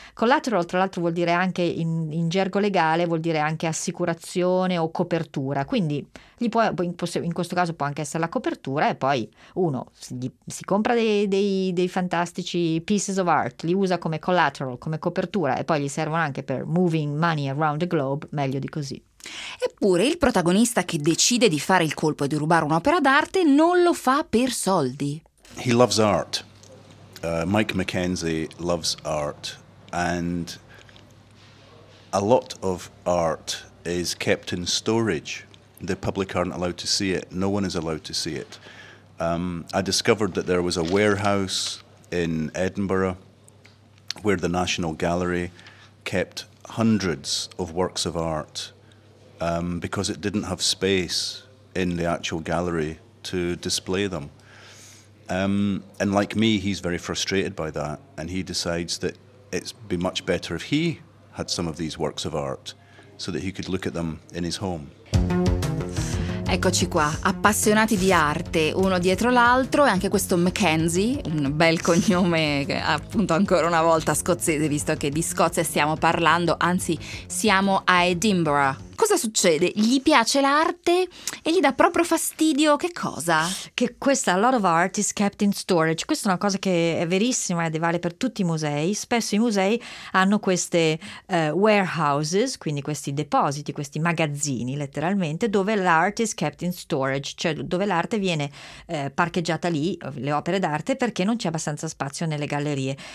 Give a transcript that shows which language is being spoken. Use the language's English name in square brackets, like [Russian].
[Italian] Collateral tra l'altro vuol dire anche in gergo legale, vuol dire anche assicurazione o copertura, quindi in questo caso può anche essere la copertura, e poi uno si compra dei fantastici [English] pieces of art, [Italian] li usa come collateral, come copertura, e poi gli servono anche per [English] moving money around the globe, [Italian] meglio di così. Eppure il protagonista che decide di fare il colpo e di rubare un'opera d'arte non lo fa per soldi. [English] He loves art. Mike McKenzie loves art, and a lot of art is kept in storage. The public aren't allowed to see it. No one is allowed to see it. I discovered that there was a warehouse in Edinburgh where the National Gallery kept hundreds of works of art because it didn't have space in the actual gallery to display them. And like me, he's very frustrated by that, and he decides that it'd be much better if he had some of these works of art so that he could look at them in his home. [Italian] Eccoci qua, appassionati di arte uno dietro l'altro, e anche questo Mackenzie, un bel cognome appunto ancora una volta scozzese, visto che di Scozia stiamo parlando, anzi siamo a Edinburgh. Cosa succede? Gli piace l'arte e gli dà proprio fastidio che cosa? Che questa, [English] a lot of art is kept in storage. [Italian] Questa è una cosa che è verissima ed vale per tutti i musei. Spesso i musei hanno queste warehouses, quindi questi depositi, questi magazzini letteralmente, dove l' [English] art is kept in storage, [Italian] cioè dove l'arte viene parcheggiata lì, le opere d'arte, perché non c'è abbastanza spazio nelle gallerie.